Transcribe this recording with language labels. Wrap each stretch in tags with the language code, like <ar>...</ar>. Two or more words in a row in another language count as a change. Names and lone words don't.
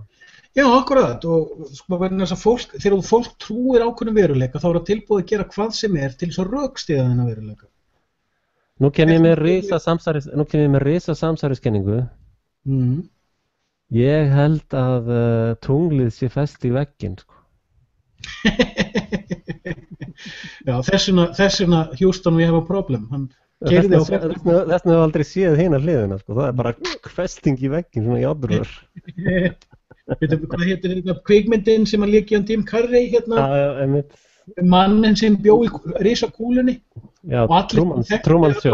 <is>Já, akkurat, og sko, þegar fólk trúir ákveðnum veruleika, þá það tilbúið að gera hvað sem til þess að rökstyðja þennan veruleika. Nú kem ég með risa samsæriskenningu. Ég held að tunglið sé fest í vegginn, sko. Já, þess vegna</is> <en>Houston we have a problem.</en> <is>Hann keyrði á vegginn. Þessna hefur aldrei séð hina hliðina, sko. Það bara festing í vegginn, svona járnrör. Hvað heitir þetta kvikmyndin sem að lék Jim Carrey mannin sem bjó í risakúlunni og allir Truman</is>